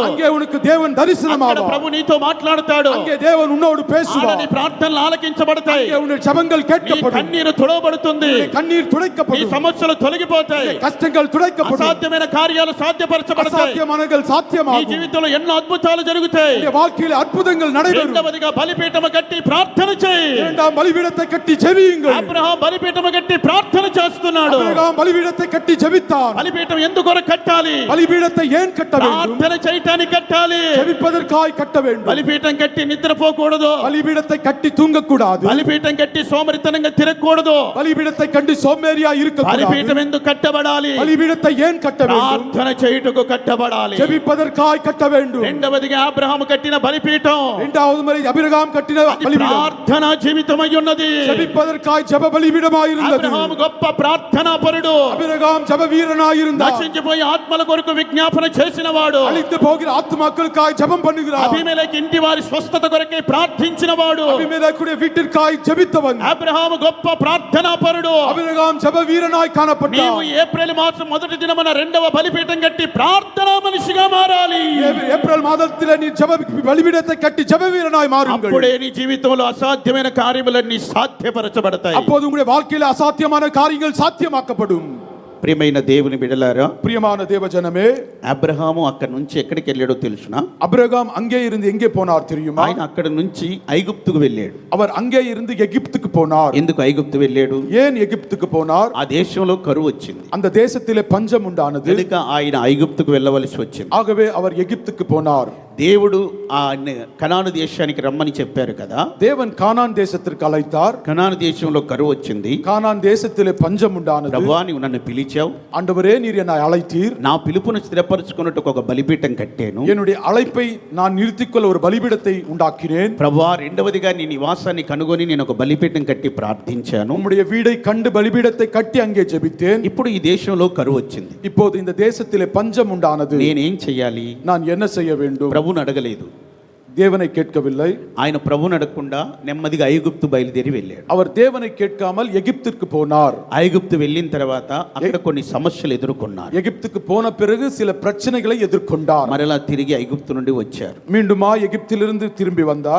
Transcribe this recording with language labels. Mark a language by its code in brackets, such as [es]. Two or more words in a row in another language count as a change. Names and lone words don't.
[ta] அங்கே உனக்கு தேவன் [te] అక్కడ [ta] தரிசனமாவார். [te] ప్రభు నీతో మాట్లాడతాడు. [ta] அங்கே தேவன் உன்னோடு [te] ఆడ [ta] பேசுவார். [te] నీ ప్రార్థనలు ఆలకించబడతాయి. [ta] அங்கே உன்னுடைய ஜெபங்கள் [te] నీ [ta] கேட்கப்படும். [te] కన్నీరు తుడవబడుతుంది. [ta] உன்னுடைய கண்ணீர் [te] నీ [ta] துடைக்கப்படும். [te] సమస్యలు తొలగిపోతాయి. [ta] கஷ்டங்கள் துடைக்கப்படும். [te] అసాధ్యమైన కార్యాలు సాధ్యపరచబడతాయి. [ta] அசாத்தியமானங்கள் [te] నీ [ta] சாத்தியமாகும். [te] జీవితంలో ఎన్నో అద్భుతాలు జరుగుతాయి. [ta] உன்னுடைய வாழ்க்கையில் அற்புதங்கள் நடைபெறும். [te] రెండవదిగా బలిపీఠము కట్టి ప్రార్థన చేయి. [ta] இரண்டாம் பலிபீடத்தை கட்டி ஜெபியுங்கள். [te] అబ్రహాం బలిపీఠము కట్టి ప్రార్థన చేస్తున్నాడు. [ta] ஆபிரகாம் பலிபீடத்தை கட்டி ஜெபித்தான். [te] బలిపీఠం ఎందుకు కట్టాలి? [ta] பலிபீடத்தை ஏன் கட்ட வேண்டும்? [te] ప్రార్థన చేయటానికి కట్టాలి. [ta] ஜெபிப்பதற்காய் கட்ட வேண்டும். [te] బలిపీఠం కట్టి నిద్రపోకూడదు. [ta] பலிபீடத்தை கட்டி தூங்கக்கூடாது. [te] బలిపీఠం కట్టి సోమరితనంగా తిరగకూడదు. [ta] பலிபீடத்தை கண்டு சோம்பேறியா இருக்கக்கூடாது. [te] బలిపీఠం ఎందుకు కట్టబడాలి? [ta] பலிபீடத்தை ஏன் கட்ட வேண்டும்? [te] ప్రార్థన చేయుటకు కట్టబడాలి. [ta] ஜெபிப்பதற்காய் கட்ட வேண்டும். [te] రెండవదిగా అబ్రహాము కట్టిన బలిపీఠం [ta] இரண்டாவது முறை அபிரகாம் கட்டின [te] అది [ta] பலிபீடம் [te] ప్రార్థన జీవితమై ఉన్నది. [ta] ஜெபிப்பதற்காய் ஜெப பலிபீடமாய் இருந்தது. [te] అబ్రహాము గొప్ప ప్రార్థనా పరుడు. [ta] அபிரகாம் ஜெப வீரனாய் இருந்தார். [te] నశించిపోయి ఆత్మల కొరకు విజ్ఞాపన చేసినవాడు. [ta] அழிந்து போகிற ஆத்துமாக்களுக்காய் ஜெபம் பண்ணுகிறார். [te] అబీమెలెకు ఇంటి వారి స్వస్థత కొరకై ప్రార్థించినవాడు. [ta] அபிமெலேக்குடைய வீட்டிற்காய் ஜெபித்தவன். [te] అబ్రహాము గొప్ప ప్రార్థనా పరుడు. [ta] அபிரகாம் ஜெப வீரனாய் [te] నీవు [ta] காணப்பட்டார். [te] ఏప్రిల్ మాసం మొదటి దినమున రెండవ బలిపీఠం కట్టి ప్రార్థనా మనిషిగా మారాలి. [ta] ஏப்ரல் மாதத்திலே நீ ஜெப பலிபீடத்தை கட்டி ஜெப வீரனாய் மாறுங்கள். [te] అప్పుడే నీ జీవితంలో అసాధ్యమైన కార్యములన్నీ సాధ్యపరచబడతాయి. [ta] அப்போது உங்களுடைய வாழ்க்கையில் அசாத்தியமான காரியங்கள் சாத்தியமாக்கப்படும். [te] ప్రియమైన దేవుని బిడ్డలారా, [ta] பிரியமான தேவஜனமே, [te] అబ్రహాము అక్కడి నుంచి ఎక్కడికి వెళ్ళాడో తెలుసునా? [ta] அபிரகாம் அங்கே இருந்து எங்கே போனார் தெரியுமா? [te] ఆయన అక్కడి నుంచి ఐగుప్తుకు వెళ్ళాడు. [ta] அவர் அங்கே இருந்து எகிப்துக்கு போனார். [te] ఎందుకు ఐగుప్తు వెళ్ళాడు? [ta] ஏன் எகிப்துக்கு போனார்? [te] ఆ దేశంలో కరువు వచ్చింది [ta] அந்த தேசத்திலே பஞ்சம் உண்டானது. [te] కనుక ఆయన ఐగుప్తుకు వెళ్ళవలసి వచ్చింది. [ta] ஆகவே அவர் எகிப்துக்கு போனார். [te] దేవుడు ఆ కనాను దేశానికి రమ్మని చెప్పారు కదా. [ta] தேவன் கானான் தேசத்திற்கு அழைத்தார். [te] కనాను దేశంలో కరువు వచ్చింది. [ta] கானான் தேசத்திலே பஞ்சம் உண்டானது. [te] ప్రభువా, నీవు నన్ను పిలిచావు. [ta] ஆண்டவரே, நீர் என்னை அழைத்தீர். [te] నా పిలుపును స్థిరపరచుకున్నట్టు ఒక బలిపీఠం కట్టాను. [ta] என்னுடைய அழைப்பை நான் நிறுத்திக்கொள்ள ஒரு பலிபீடத்தை உண்டாக்கினேன். [te] ప్రభువా, రెండవదిగా నీ నివాసాన్ని కనుగొని నేను ఒక బలిపీఠం కట్టి ప్రార్థించాను. [ta] உம்முடைய வீடை கண்டு பலிபீடத்தை கட்டி அங்கே ஜெபித்தேன். [te] ఇప్పుడు ఈ దేశంలో కరువు వచ్చింది. [ta] இப்போது இந்த தேசத்திலே பஞ்சம் உண்டானது. [te] నేనేం చెయ్యాలి? [ta] நான் என்ன செய்ய வேண்டும்? [te] ప్రభుని అడగలేదు. [ta] தேவனை கேட்கவில்லை. [te] ఆయన ప్రభుని అడగకుండా నెమ్మదిగా ఐగుప్తు బయలుదేరి వెళ్ళాడు. [ta] அவர் தேவனை கேட்காமல் எகிப்திற்கு போனார். [te] ఐగుప్తు వెళ్ళిన తర్వాత అక్కడ కొన్ని సమస్యలు ఎదుర్కొన్నారు. [ta] எகிப்துக்கு போன பிறகு சில பிரச்சனைகளை எதிர்கொண்டார். [te] మరలా తిరిగి ఐగుప్తు నుండి వచ్చారు. [ta] மீண்டுமா எகிப்திலிருந்து திரும்பி வந்தார்.